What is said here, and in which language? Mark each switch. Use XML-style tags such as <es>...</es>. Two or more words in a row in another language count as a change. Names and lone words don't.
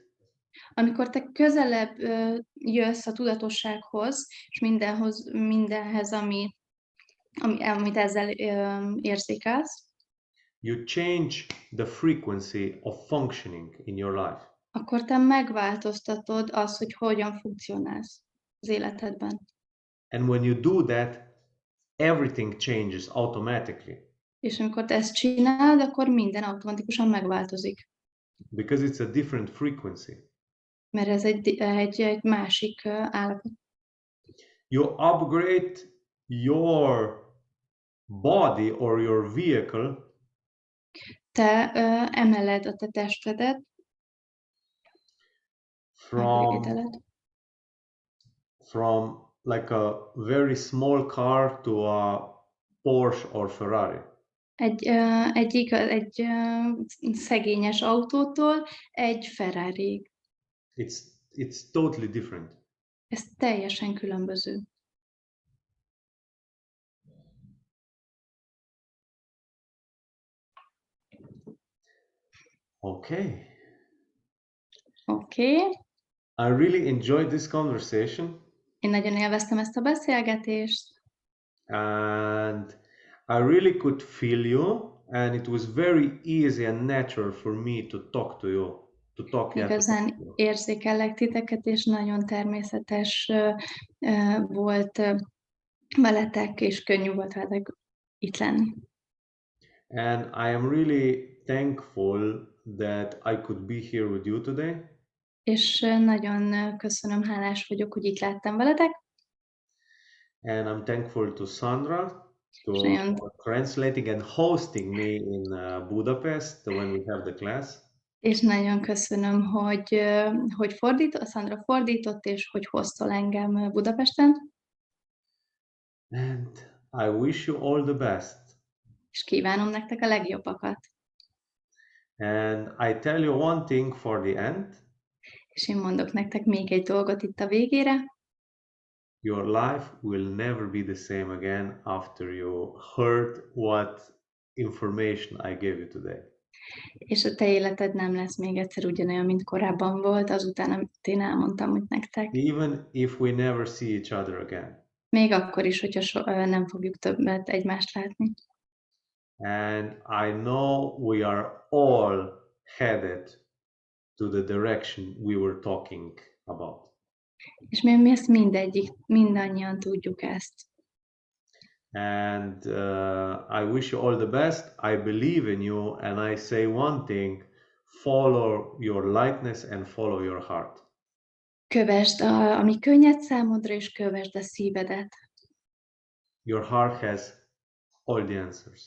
<hu>Amikor te közelebb jössz a tudatossághoz, és mindenhez, amit ezzel érzékelsz,</hu> <en>you change the frequency of functioning in your life.</en> <hu>Akkor te megváltoztatod azt, hogy hogyan funkcionálsz az életedben.</hu> <en>And when you do that, everything changes automatically.</en> <hu>És amikor te ezt csinálod, akkor minden automatikusan megváltozik.</hu> <en>Because it's a different frequency.</en> <hu>Mert ez egy másik állapot.</hu> <en>You upgrade your body or your vehicle.</en> <hu>Te emeled a te testedet.</hu> <en>From like a very small car to a Porsche or Ferrari.</en> <hu>Egy szegényes autótól egy Ferrari.</hu> <en>It's totally different.</en> <hu>Ez teljesen különböző.</hu> <en>Okay. Okay. I really enjoyed this conversation.</en> <hu>Én nagyon élveztem ezt a beszélgetést.</hu> <en>And I really could feel you, and it was very easy and natural for me to talk to you.</en> <hu>Igazán érzékelek titeket, és nagyon természetes volt veletek, és könnyű volt veletek itt lenni.</hu> <en>And I am really thankful that I could be here with you today.</en> <hu>És nagyon köszönöm, hálás vagyok, hogy itt láttam veletek.</hu> <en>And I'm thankful to Sandra for translating and hosting me in Budapest when we have the class.</en> <hu>És nagyon köszönöm, hogy Sandra fordított, és hogy hoztol engem Budapesten.</hu> <en>And I wish you all the best.</en> <hu>És kívánom nektek a legjobbakat.</hu> <en>And I tell you one thing for the end.</en> <hu>És én mondok nektek még egy dolgot itt a végére.</hu> <en>Your life will never be the same again after you heard what information I gave you today.</en> <hu>És a te életed nem lesz még egyszer ugyanolyan, mint korábban volt, azután, amit én elmondtam úgy nektek.</hu> <en>Even if we never see each other again.</en> <hu>Még akkor is, hogyha nem fogjuk többet egymást látni.</hu> <en>And I know we are all headed to the direction we were talking about.</en> <hu>És mi ezt mindannyian tudjuk ezt.</hu> <en>And I wish you all the best. I believe in you, and I say one thing: follow your lightness and follow your heart.</en> <hu>Kövesd, ami könnyed számodra, és kövesd a szívedet.</hu> <en>Your heart has all the answers.</en>